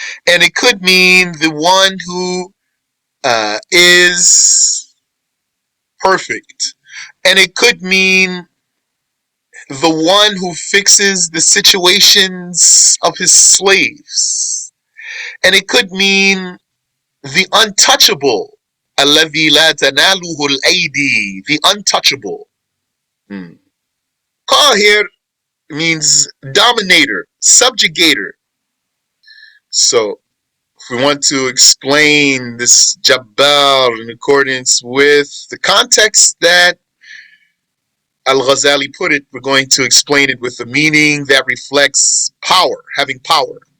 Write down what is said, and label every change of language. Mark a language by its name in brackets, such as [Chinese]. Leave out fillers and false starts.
[English] And it could mean the one who is perfect. And it could mean the one who fixes the situations of his slaves. And it could mean the untouchable. [Arabic] الذي لا تناله الأيدي, [English] the untouchable. Qahir means dominator, subjugator. So if we want to explain this Jabbar in accordance with the context that Al-Ghazali put it, we're going to explain it with the meaning that reflects power, having power.